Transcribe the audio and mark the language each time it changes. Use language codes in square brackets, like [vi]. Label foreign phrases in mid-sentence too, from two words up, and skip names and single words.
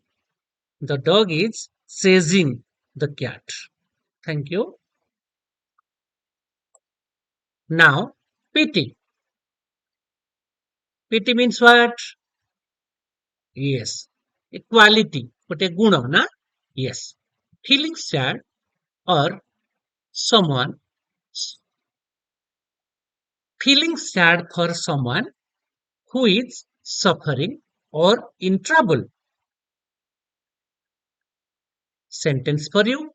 [en] The dog is chasing the cat. Thank you. Now, pity. Pity means what? Yes. Equality. [or] ଗୋଟେ ଗୁଣ ନା? [en] Yes. Feeling sad or someone feeling sad for someone who is suffering or in trouble. Sentence for you.